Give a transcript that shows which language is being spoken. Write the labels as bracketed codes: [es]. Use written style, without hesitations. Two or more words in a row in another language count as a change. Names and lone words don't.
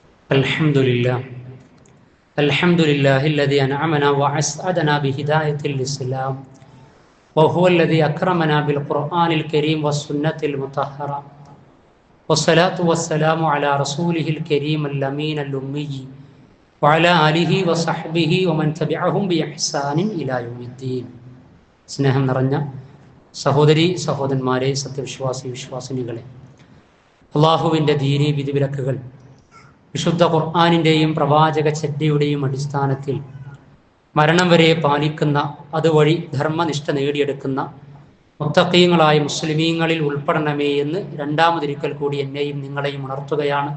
[ar] الحمد لله الحمد لله الذي أنعمنا وأسعدنا بهداية الإسلام وهو الذي أكرمنا بالقرآن الكريم والسنة المطهرة والصلاة والسلام على رسوله الكريم الأمين الأمي وعلى آله وصحبه ومن تبعهم بإحسان إلى يوم الدين. [ml] സ്നേഹം നിറഞ്ഞ സഹോദരി സഹോദരന്മാരെ, സത്യവിശ്വാസി വിശ്വാസിനികളെ, അള്ളാഹുവിൻ്റെ ദീനി വിധിവിലക്കുകൾ വിശുദ്ധ ഖുർആനിൻ്റെയും പ്രവാചക ചര്യയുടെയും അടിസ്ഥാനത്തിൽ മരണം വരെ പാലിക്കുന്ന, അതുവഴി ധർമ്മനിഷ്ഠ നേടിയെടുക്കുന്ന മുത്തഖീങ്ങളായ മുസ്ലിമീങ്ങളിൽ ഉൾപ്പെടണമേ എന്ന് രണ്ടാമതൊരിക്കൽ കൂടി എന്നെയും നിങ്ങളെയും ഉണർത്തുകയാണ്.